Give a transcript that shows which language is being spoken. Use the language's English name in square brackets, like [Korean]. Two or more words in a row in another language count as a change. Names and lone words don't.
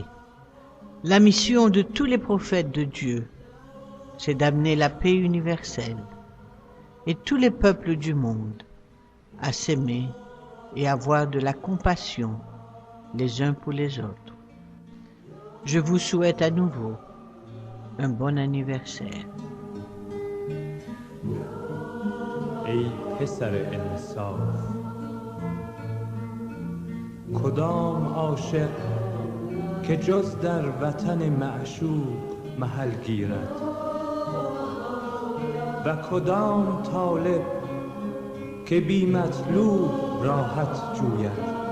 [French] La mission de tous les prophètes de Dieu, c'est d'amener la paix universelle et tous les peuples du monde à s'aimer et avoir de la compassion les uns pour les autres. Je vous souhaite à nouveau un bon anniversaire. [Persian] ای پسر انصاف، کدام عاشق که جز در وطن معشوق محل گیرد و کدام طالب که بی مطلوب راحت جوید.